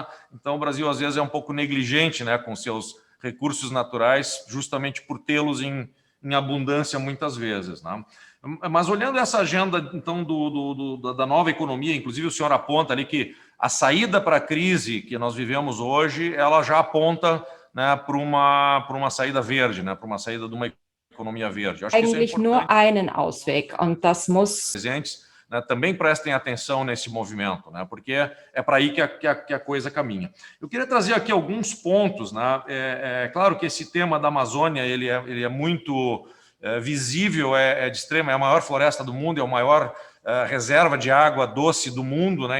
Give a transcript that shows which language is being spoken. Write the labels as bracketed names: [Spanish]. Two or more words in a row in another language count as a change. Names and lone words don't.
[Portuguese] Então o Brasil às vezes é um pouco negligente, né, com seus recursos naturais, justamente por tê-los em abundância muitas vezes, né? Mas olhando essa agenda, então, da nova economia, inclusive o senhor aponta ali que a saída para a crise que nós vivemos hoje, ela já aponta, né, para uma saída verde, né, para uma saída de uma economia verde. Eu acho que isso é [German] Eigentlich nur einen Ausweg, und das muss... [Portuguese] Presentes, né, também prestem atenção nesse movimento, né, porque é para aí que a coisa caminha. Eu queria trazer aqui alguns pontos, né. É claro que esse tema da Amazônia ele é muito visível, é de extrema, é a maior floresta do mundo, é a maior reserva de água doce do mundo, né?